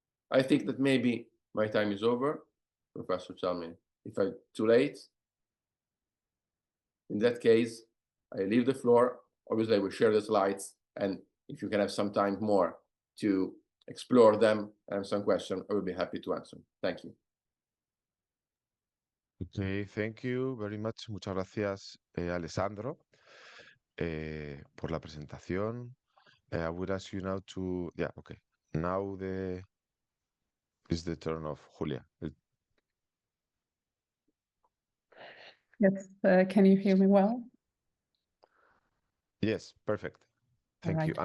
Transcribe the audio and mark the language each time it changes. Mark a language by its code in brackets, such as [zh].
[en] I think that maybe my time is over. Professor, tell me if I'm too late. In that case, I leave the floor Obviously, I will share the slides, and if you can have some time more to explore them and some questions, I will be happy to answer. Thank you. Okay, thank you very much. [es] Muchas gracias, Alessandro, por la presentación. [en] I would ask you now to, yeah, okay. Now is the turn of Julia. Yes, can you hear me well? Yes, perfect. Thank you. Right.